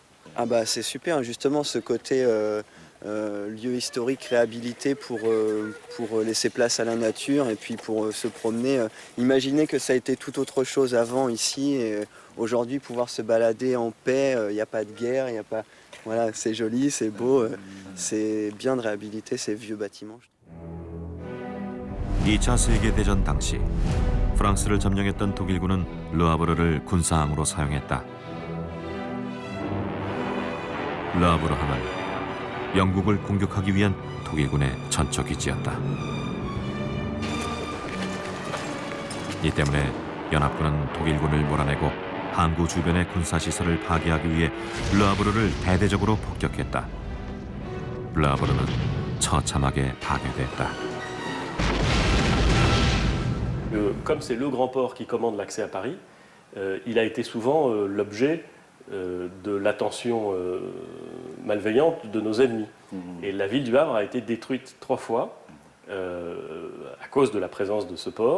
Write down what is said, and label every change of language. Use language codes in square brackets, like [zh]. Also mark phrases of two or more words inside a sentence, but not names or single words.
[fr] Ah bah c'est super, justement ce côté lieu historique réhabilité pour laisser place à la nature et puis pour se promener. Imaginez que ça a été tout autre chose avant ici et aujourd'hui pouvoir se balader en paix, il n'y a pas de guerre, il y a pas... Voilà, c'est joli, c'est beau, c'est bien de réhabiliter ces vieux bâtiments. [ko] 2차 세계대전 당시 프랑스를 점령했던 독일군은 르하브르를 군사항으로 사용했다. 르하브르 항은 영국을 공격하기 위한 독일군의 전초기지였다. 이 때문에 연합군은 독일군을 몰아내고 항구 주변의 군사시설을 파괴하기 위해 르하브르를 대대적으로 폭격했다. 르하브르는 처참하게 파괴됐다. [fr] Comme c'est le grand port qui commande l'accès à Paris, il a été souvent l'objet de l'attention malveillante de nos ennemis. Et la ville du Havre a été détruite 3 fois à cause de la présence de ce port.